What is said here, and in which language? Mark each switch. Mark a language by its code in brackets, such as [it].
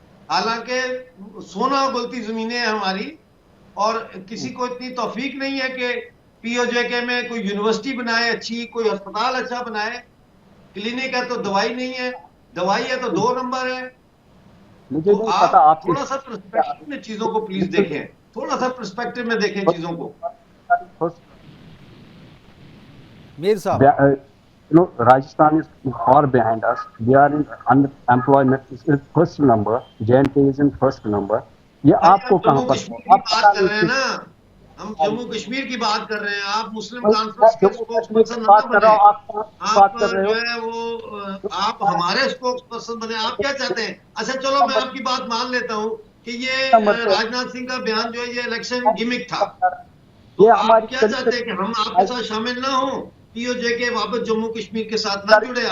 [hi] हालांकि सोना गलती जमीनें हैं हमारी, और किसी को इतनी तौफीक नहीं है कि पीओजे में कोई यूनिवर्सिटी बनाए अच्छी, कोई अस्पताल अच्छा बनाए। क्लिनिक है तो दवाई नहीं है, दवाई है तो 2 नंबर है। मुझे तो नहीं आप पता आप थोड़ा सा पर्सपेक्टिव में चीजों को प्लीज देखें, थोड़ा सा पर्सपेक्टिव में देखें चीजों को। मीर साहब, [en] Rajasthan is far behind us. We are in unemployment is first number. J&K is in first number. [hi] ये आपको कहाँ पर आप बात कर रहे हैं ना, हम जम्मू कश्मीर की बात कर रहे हैं। आप मुस्लिम कॉन्फ्रेंस के स्पोक्स पर्सन ना बने, आप जो है वो आप हमारे स्पोक्स पर्सन बने। आप क्या चाहते हैं? अच्छा चलो मैं आपकी बात मान लेता हूँ कि ये राजनाथ सिंह का बयान जो है ये इलेक्शन गिमिक था, तो आप क्या चाहते हैं कि हम आपके साथ शामिल ना हो, पीओजे के वापस जम्मू कश्मीर के साथ ना जुड़े?